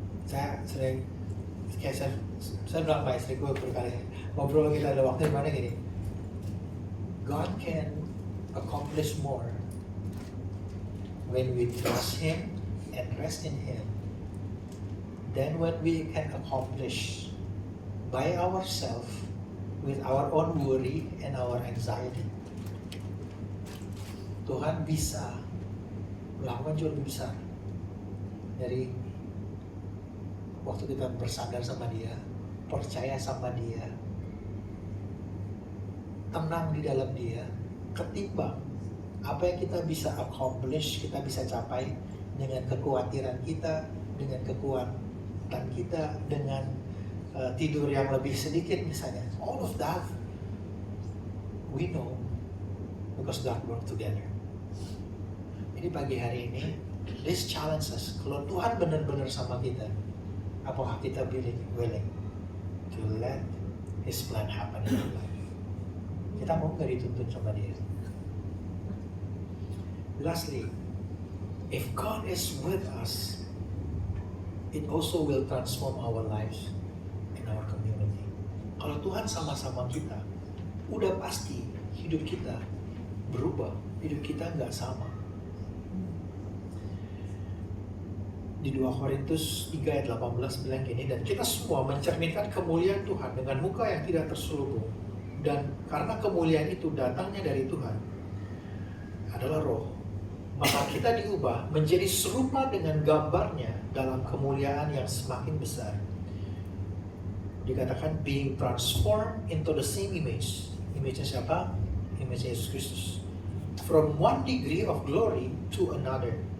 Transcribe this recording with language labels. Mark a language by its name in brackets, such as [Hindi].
[Indonesian] Saya sering, kayak saya bilang sama istri gue berkali, ngobrol kita ada waktu dimana gini, [English] God can accomplish more when we trust Him and rest in Him than when we can accomplish by ourselves with our own worry and our anxiety. [Indonesian] Tuhan bisa melakukan jauh lebih besar dari waktu kita bersandar sama Dia, percaya sama Dia, tenang di dalam Dia, ketimbang apa yang kita bisa accomplish, kita bisa capai dengan kekhawatiran kita, dengan kekuatan kita, dengan tidur yang lebih sedikit misalnya. [English] All of that we know because God work together. [Indonesian] Jadi pagi hari ini, [English] this challenge us. [Indonesian] Kalau Tuhan benar-benar sama kita, apakah kita [English] willing to let His plan happen in our life? [Indonesian] Kita mau nggak dituntun sama Dia? [English] Lastly, if God is with us, it also will transform our lives and our community. [Indonesian] Kalau Tuhan sama-sama kita, udah pasti hidup kita berubah, hidup kita nggak sama. Di 2 Korintus 3 ayat 18 bilang gini, dan kita semua mencerminkan kemuliaan Tuhan dengan muka yang tidak terselubung. Dan karena kemuliaan itu datangnya dari Tuhan, adalah roh, maka kita diubah menjadi serupa dengan gambarnya dalam kemuliaan yang semakin besar. Dikatakan [English] being transformed into the same image. [Indonesian] Image-nya siapa? Image Yesus Kristus. [English] From one degree of glory to another.